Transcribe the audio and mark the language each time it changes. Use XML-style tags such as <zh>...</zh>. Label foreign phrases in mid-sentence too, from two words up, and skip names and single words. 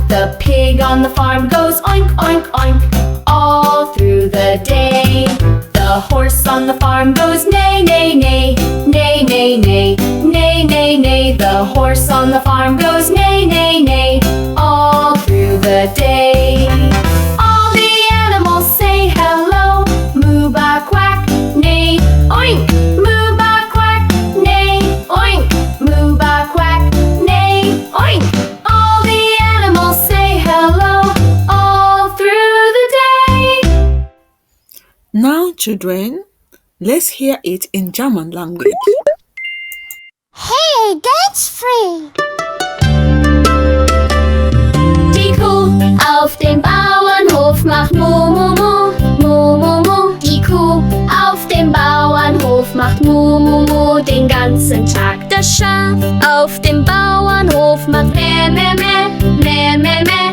<en>The pig on the farm goes oink, oink, oink, all through the day. The horse on the farm goes neigh, neigh, neigh, neigh, neigh, neigh, neigh, neigh, neigh. The horse on the farm goes neigh, neigh, neigh, all through the day. All the animals say hello, moo, ba, quack, neigh, oink. Moo, ba, quack, neigh, oink. Moo, ba, quack, neigh, oink. All the animals say hello all through the day. Now, children, let's hear it in German language. Hey, that's free.</en> <de>Die Kuh auf dem Bauernhof macht mu, mu, mu, mu, mu, mu. Die Kuh auf dem Bauernhof macht mu, mu, mu den ganzen Tag. Das Schaf auf dem Bauernhof macht meh, meh, meh, meh, meh, meh.</de>